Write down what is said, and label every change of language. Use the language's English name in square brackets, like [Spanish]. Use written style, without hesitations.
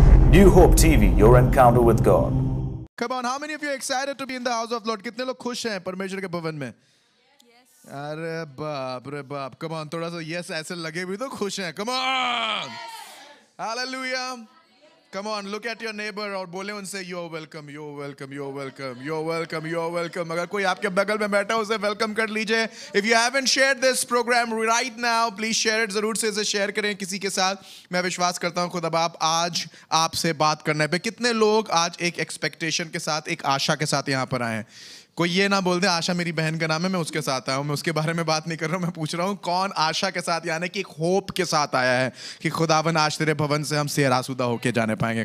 [English] New Hope TV, your encounter with God. Come on, how many of you are excited to be in the house of Lord? [Hindi] कितने लोग खुश हैं परमेश्वर के भवन में? अरे बाप रे बाप, [English] come on, [Hindi] थोड़ा सा yes ऐसे लगे भी तो खुश हैं. [English] Come on, hallelujah. Come on, look at your neighbor [Hindi] और बोले उनसे [English] you're welcome, you're welcome, you're welcome, you're welcome, you're welcome. [Hindi] अगर कोई आपके बगल में बैठा है उसे welcome कर लीजिए. [English] If you haven't shared this program right now, please share it. [Hindi] जरूर से इसे share करें किसी के साथ. मैं विश्वास करता हूँ खुदा बाप आज आपसे बात करने पे कितने लोग आज एक expectation के साथ, एक आशा के साथ यहाँ पर आए हैं. कोई ये ना बोल दे आशा मेरी बहन का नाम है, मैं उसके साथ आया हूँ. मैं उसके बारे में बात नहीं कर रहा हूँ. मैं पूछ रहा हूँ कौन आशा के साथ, यानी कि एक होप के साथ आया है कि खुदावन आज तेरे भवन से हम सेर आसूदा होके जाने पाएंगे.